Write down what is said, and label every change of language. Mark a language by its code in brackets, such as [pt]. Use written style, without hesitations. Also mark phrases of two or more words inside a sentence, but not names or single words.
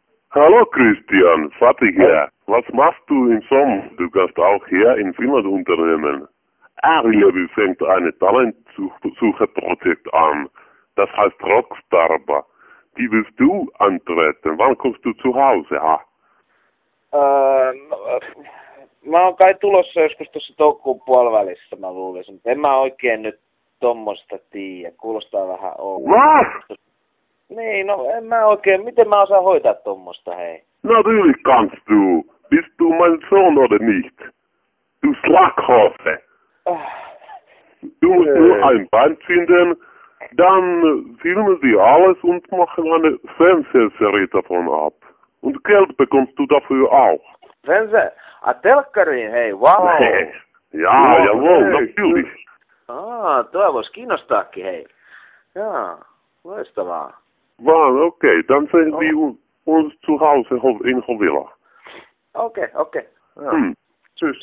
[de] Hallo Christian, Fatih hier. Was machst du im Sommer? Du kannst auch hier in Finnland unternehmen. Äärilevy fängt eine Talentsucheprojekt an. Das heißt Rockstarba. Die willst du antreten. Wann kommst du zu Hause? [fi] Mä oon kai tulossa joskus tuossa toukokuun puolivälissä, mä luulisin. En mä oikein nyt tommosta tiedä. Kuulostaa vähän [de] Was? [fi] Niin, no en mä oikein. Miten mä osaan hoitaa tommosta, hei? [de] Natürlich kannst du. Bist du mein Sohn oder nicht? Du Schlackhose. Du musst nur ein Band finden, dann filmen sie alles und machen eine Fernsehserie davon ab. Und Geld bekommst du dafür auch. [fi] Telkkariin, hei, wow. [de] Ja, jawohl, natürlich. [fi] Tuo vois kiinnostaakin, hei. Jaa, loistavaa. [de] Wow, okay, dann sehen wir uns zu Hause in Hovila. [fi] Okei. [de] Tschüss.